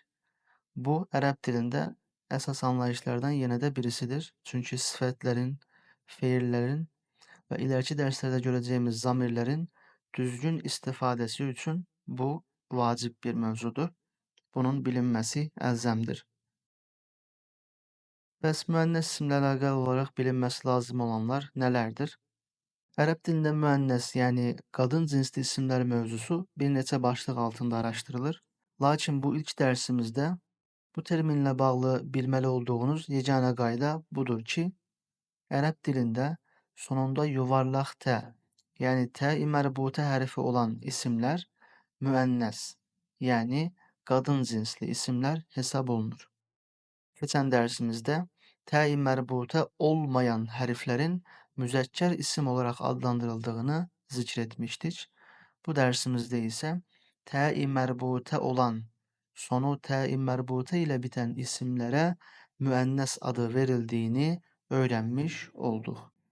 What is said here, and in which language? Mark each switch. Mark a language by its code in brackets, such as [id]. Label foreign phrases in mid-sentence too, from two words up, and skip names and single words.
[tr] Bu Arap dilinde esas anlayışlardan yine de birisidir. Çünkü sıfatlerin, fiillerin ve ileriki derslerde göreceğimiz zamirlerin düzgün istifadesi için bu vacip bir mevzudur. Bunun bilinmesi elzemdir. [az] Bəs müənnes isimlə əlaqəli olaraq bilinməsi lazım olanlar nələrdir? Ərəb dilində müənnes, yəni qadın cinsli isimlər mövzusu bir neçə başlıq altında araşdırılır. Lakin bu ilk dərsimizdə bu terminlə bağlı bilməli olduğunuz yeganə qayda budur ki, Ərəb dilində sonunda yuvarlaq tə, yəni tə-i mərbutə hərfi olan isimlər müənnes, yəni qadın cinsli isimlər hesab olunur. [tr] Geçen dersimizde t-i merbute olmayan harflerin müzekker isim olarak adlandırıldığını zikretmiştik. Bu dersimizde ise t-i merbute olan, sonu t-i merbute ile biten isimlere müennes adı verildiğini öğrenmiş olduk.